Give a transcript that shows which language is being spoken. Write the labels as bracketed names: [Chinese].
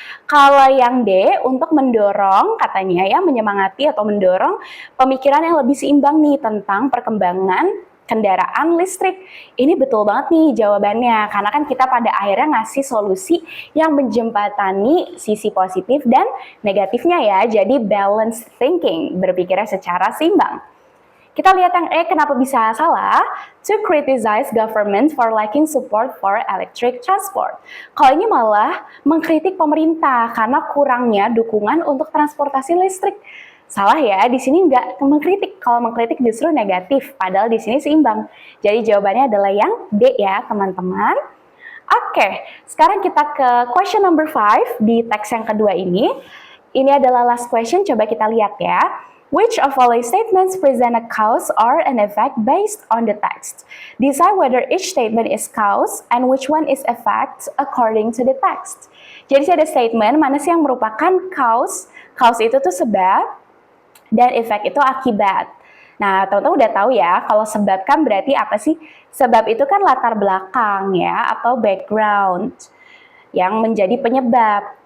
[Indonesian] Kalau yang D untuk mendorong katanya ya, menyemangati atau mendorong pemikiran yang lebih seimbang nih tentang perkembangan kendaraan listrik. Ini betul banget nih jawabannya, karena kan kita pada akhirnya ngasih solusi yang menjembatani sisi positif dan negatifnya ya, jadi balanced thinking, berpikirnya secara seimbang. Kita lihat yang E, kenapa bisa salah? [English] To criticize government for lacking support for electric transport. [Indonesian] Kalau ini malah mengkritik pemerintah karena kurangnya dukungan untuk transportasi listrik. Salah ya, di sini nggak mengkritik. Kalau mengkritik justru negatif, padahal di sini seimbang. Jadi jawabannya adalah yang D ya, teman-teman. Oke, sekarang kita ke question number 5 di teks yang kedua ini. Ini adalah last question, coba kita lihat ya. [English] Which of following statements present a cause or an effect based on the text? Decide whether each statement is cause and which one is effect according to the text. [Indonesian] Jadi ada statement mana sih yang merupakan cause? Cause itu tuh sebab dan effect itu akibat. Nah, teman-teman udah tahu ya, kalau sebab kan berarti apa sih? Sebab itu kan latar belakang ya, atau background yang menjadi penyebab.